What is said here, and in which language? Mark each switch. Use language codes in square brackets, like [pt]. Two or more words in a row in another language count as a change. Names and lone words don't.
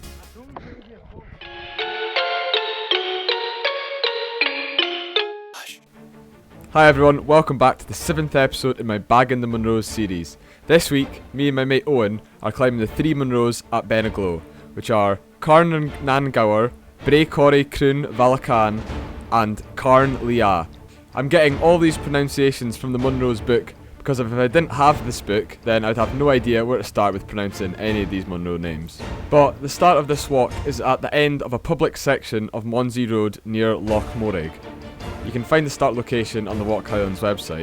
[en] Hi everyone, welcome back to the 7th episode in my Bagging the Munros series. This week, me and my mate Owen are climbing the 3 Munros at Beinn, which are Carn Liath, Braigh Coire Chruinn-bhalgain and Carn Liath. I'm getting all these pronunciations from the Munros book because if I didn't have this book, then I'd have no idea where to start with pronouncing any of these Munro names. But the start of this walk is at the end of a public section of Monsey Road near Loch Morrig. You can find the start location on the Walk Highlands website.